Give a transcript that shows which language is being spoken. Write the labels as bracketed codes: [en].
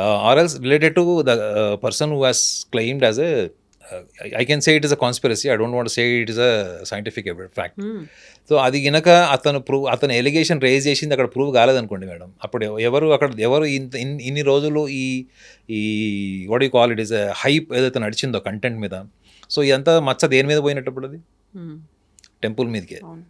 [en] Or else related to the person who has claimed as a I can say it is a conspiracy. I don't want to say it is a scientific fact. [te] So అది గనక అతను allegation raise చేసింది అక్కడ prove కాలేదనుకోండి madam, అప్పుడు ఎవరు ఇన్ని రోజులు ఈ [en] what you call it [te] is hype ఏదైతే నడిచిందో కంటెంట్ మీద, సో ఇదంతా మచ్చ దేని మీద పోయినప్పుడు అది టెంపుల్ మీదకే.